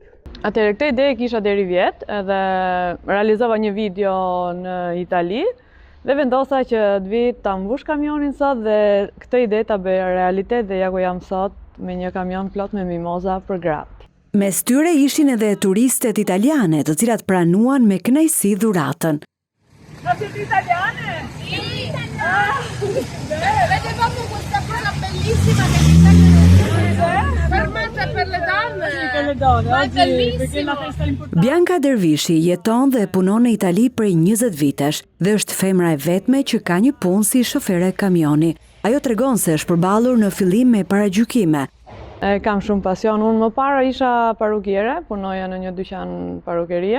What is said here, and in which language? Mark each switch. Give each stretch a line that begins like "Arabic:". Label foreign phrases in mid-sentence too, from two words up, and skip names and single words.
Albanian: Atëherë këtë ide kisha deri vjet, edhe realizova një video në Itali dhe vendosa që të vi ta mbush kamionin sot dhe këtë ide ta bëj realitet dhe ja ku jam sot me një kamion plot me mimoza për gratë. Mes tyre ishin edhe turistet italiane, të cilat pranuan me kënaqësi dhuratën.
Italian: Ma siete italiane? Sì, avete fatto questa cosa bellissima che mi sta fermata per le donne. Ma è bellissimo.
Albanian: Bianca Dervishi jeton dhe punon në Itali prej 20 vitesh dhe është femra e vetme që ka një punë si shofere kamioni. Ajo tregon se është përballur në fillim me paragjykime. Kam shumë pasion. Unë më para isha parukiere, punoja në një dyqan parukerie.